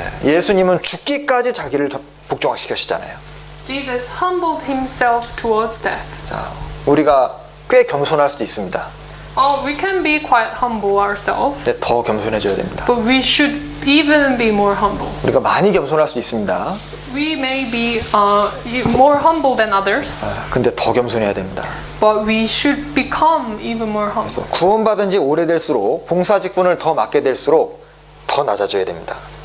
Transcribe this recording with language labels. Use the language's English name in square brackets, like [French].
[Korean] 예수님은 죽기까지 자기를 복종시키시잖아요. [English] Jesus humbled himself towards death. [Korean] 자, 우리가 꽤 겸손할 수도 있습니다. [English] We can be quite humble ourselves, [Korean] 근데 더 겸손해져야 됩니다. [English] but we should even be more humble. [Korean] 우리가 많이 겸손할 수도 있습니다. [English] We may be more humble than others, [Korean] 근데 더 겸손해야 됩니다. [English] but we should become even more humble. [Korean] 그래서 구원받은 지 오래될수록 봉사 직분을 더 맡게 될수록 더 낮아져야 됩니다.